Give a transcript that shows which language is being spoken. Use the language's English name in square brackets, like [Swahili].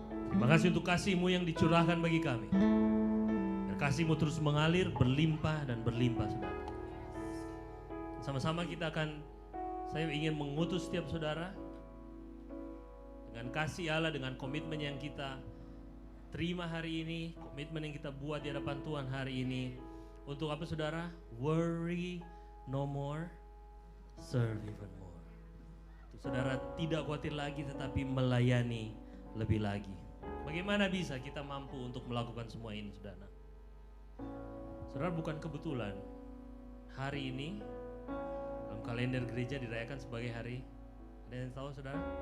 [Indonesian] Terima kasih untuk kasih-Mu yang dicurahkan bagi kami. Dan kasih-Mu terus mengalir, berlimpah dan berlimpah saudara. Sama-sama kita saya ingin mengutus setiap saudara dengan kasih Allah, dengan komitmen yang kita terima hari ini, komitmen yang kita buat di hadapan Tuhan hari ini. Untuk apa saudara? [English] Worry no more, serve even more. [Indonesian] Untuk saudara tidak khawatir lagi tetapi melayani lebih lagi. Bagaimana bisa kita mampu untuk melakukan semua ini saudara? Saudara, bukan kebetulan hari ini dalam kalender gereja dirayakan sebagai hari, ada yang tahu saudara?